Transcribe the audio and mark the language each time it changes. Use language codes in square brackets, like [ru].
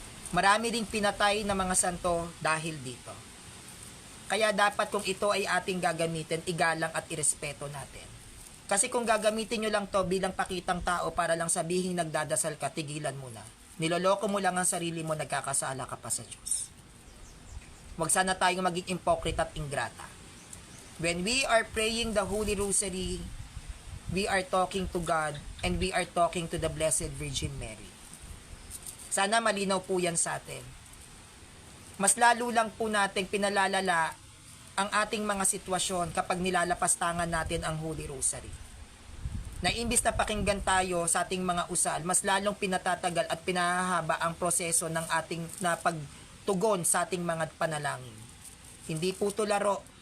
[tl] Marami ring pinatay na mga santo dahil dito. Kaya dapat kung ito ay ating gagamitin, igalang at irespeto natin. Kasi kung gagamitin nyo lang to bilang pakitang tao para lang sabihin nagdadasal ka, tigilan mo na. Niloloko mo lang ang sarili mo, nagkakasala ka pa sa Diyos. Huwag sana tayong maging hypocrite at ingrata. [en] When we are praying the Holy Rosary, we are talking to God and we are talking to the Blessed Virgin Mary. [tl] Sana malinaw po yan sa atin. Mas lalo lang po nating pinalalala ang ating mga sitwasyon kapag nilalapastangan natin ang Holy Rosary. Na imbis na pakinggan tayo sa ating mga usal, mas lalong pinatatagal at pinahahaba ang proseso ng ating na pagtugon sa ating mga panalangin. Hindi po to laro.